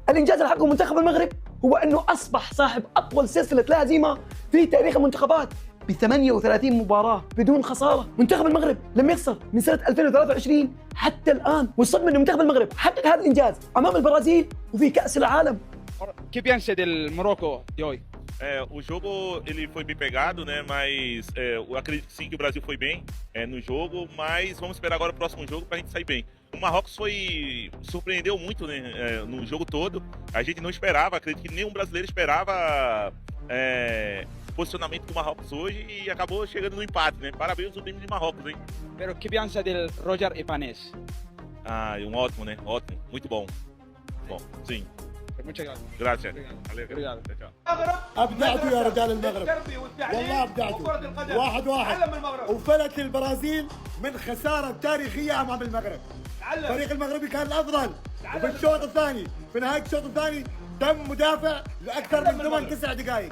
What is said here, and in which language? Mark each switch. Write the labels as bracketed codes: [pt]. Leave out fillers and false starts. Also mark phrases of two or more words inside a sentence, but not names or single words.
[ar] الانجاز اللي حققه منتخب المغرب هو انه اصبح صاحب اطول سلسله لا هزيمه في تاريخ المنتخبات ب 38 مباراه بدون خساره. منتخب المغرب لم يخسر من سنه 2023 حتى الان، والصدمه ان منتخب المغرب حقق هذا الانجاز امام البرازيل وفي كاس العالم. [es] ¿Qué piensa del Morocco de hoy? [pt] O jogo ele foi bem pegado, né? Mas eu acredito que sim que o Brasil foi bem no jogo, mas vamos esperar agora o próximo jogo para a gente sair bem. O Marrocos surpreendeu muito, né? No jogo todo. A gente não esperava, acredito que nenhum brasileiro esperava o posicionamento do Marrocos hoje e acabou chegando no empate, né? Parabéns ao time de Marrocos, hein? [es] Pero que pensa del Roger Ibanez? [pt] Ótimo, né? Ótimo, muito bom. Bom, sim. [es] Muchas gracias. Gracias. [pt] Obrigado. [ar] ابدعتوا يا رجال المغرب والله ابدعتوا 1-1 وفلت البرازيل من خساره تاريخيه امام المغرب. الفريق المغربي كان الافضل وفي الشوط الثاني في نهايه الشوط الثاني تم مدافع لاكثر من 8-9 دقائق.